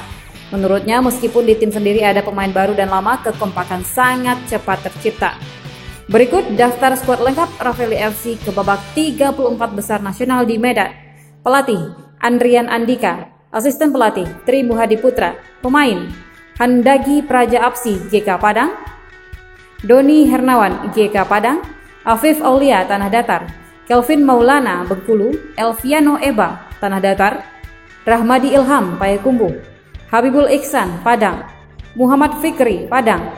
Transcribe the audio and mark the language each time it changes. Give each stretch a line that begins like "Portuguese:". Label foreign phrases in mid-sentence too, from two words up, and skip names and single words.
Indonesian: Menurutnya, meskipun di tim sendiri ada pemain baru dan lama, kekompakan sangat cepat tercipta. Berikut daftar skuad lengkap Rafeli FC ke babak 34 besar nasional di Medan. Pelatih, Andrian Andika. Asisten pelatih, Tri Muhadi Putra. Pemain, Handagi Praja Apsi, GK Padang. Doni Hernawan, GK Padang. Afif Aulia, Tanah Datar. Kelvin Maulana, Bengkulu. Elviano Eba, Tanah Datar. Rahmadi Ilham, Payakumbuh. Habibul Iksan, Padang. Muhammad Fikri, Padang.